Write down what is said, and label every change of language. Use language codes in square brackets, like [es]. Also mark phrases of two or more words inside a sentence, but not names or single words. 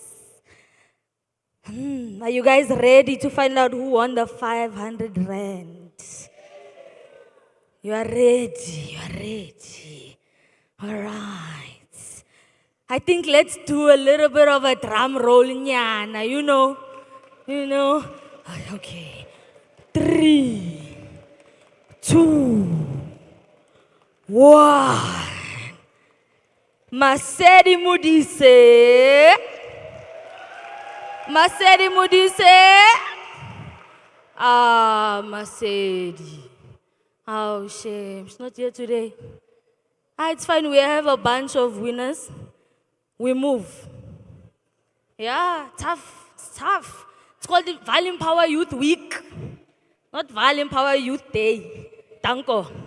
[en] Are you guys ready to find out who won the 500 rand? You are ready. All right. I think let's do a little bit of a drum roll, nyana, you know. Okay. 3, 2, 1. Masedi Mudise. Masedi. Oh, shame. She's not here today. It's fine. We have a bunch of winners. We move. Yeah, tough. It's tough. It's called the EmpowaYouth Week. Not EmpowaYouth Day. Danko.